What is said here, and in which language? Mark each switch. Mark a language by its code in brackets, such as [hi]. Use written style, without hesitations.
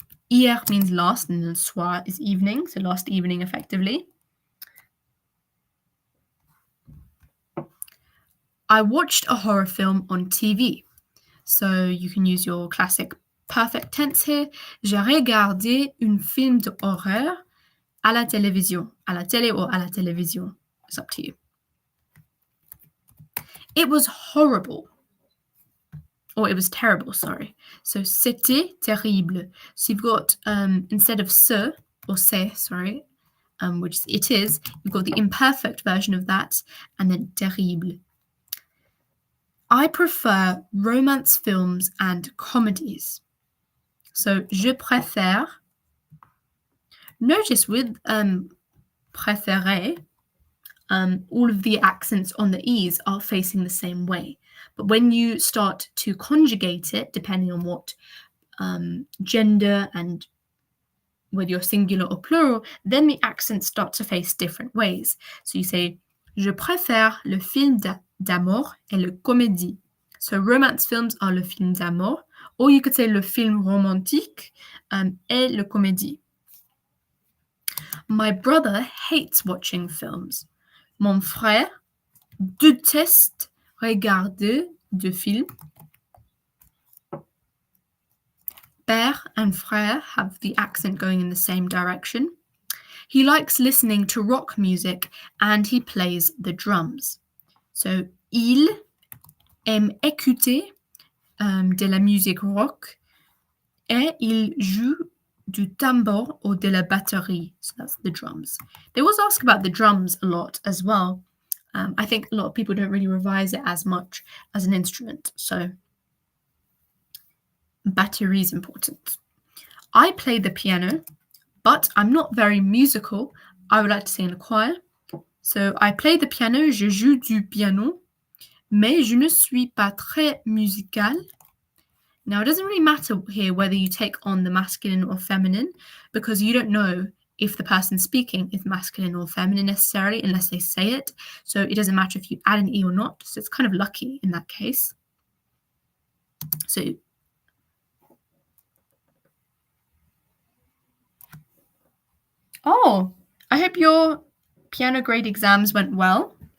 [en] Hier means last and then soir is evening, so last evening effectively. I watched a horror film on TV. So you can use your classic perfect tense here. [fr] J'ai regardé un film d'horreur à la télévision. À la télé or à la télévision. [en] It's up to you. It was horrible. Or it was terrible, sorry. So [fr] c'était terrible. [en] So you've got, instead of ce, or c'est, sorry, which it is, you've got the imperfect version of that, and then terrible. I prefer romance films and comedies. So, [fr] je préfère. [en] Notice with préférer, all of the accents on the E's are facing the same way. But when you start to conjugate it, depending on what gender and whether you're singular or plural, then the accents start to face different ways. [fr] So you say, je préfère le film d'amour et le comédie. [en] So romance films are [fr] le film d'amour, [en] or you could say [fr] le film romantique et le comédie. [en] My brother hates watching films. [fr] Mon frère déteste regarder de films. [en] Père and frère have the accent going in the same direction. He likes listening to rock music and he plays the drums. [fr] So, il aime écouter de la musique rock et il joue du tambour or de la batterie. [en] So that's the drums. They always ask about the drums a lot as well. I think a lot of people don't really revise it as much as an instrument. So batterie is important. I play the piano, but I'm not very musical. I would like to sing in a choir. So I play the piano, [fr] je joue du piano, mais je ne suis pas très musical. [en] Now, it doesn't really matter here whether you take on the masculine or feminine, because you don't know if the person speaking is masculine or feminine necessarily unless they say it. So it doesn't matter if you add an E or not. So it's kind of lucky in that case. So, oh, I hope your piano grade exams went well.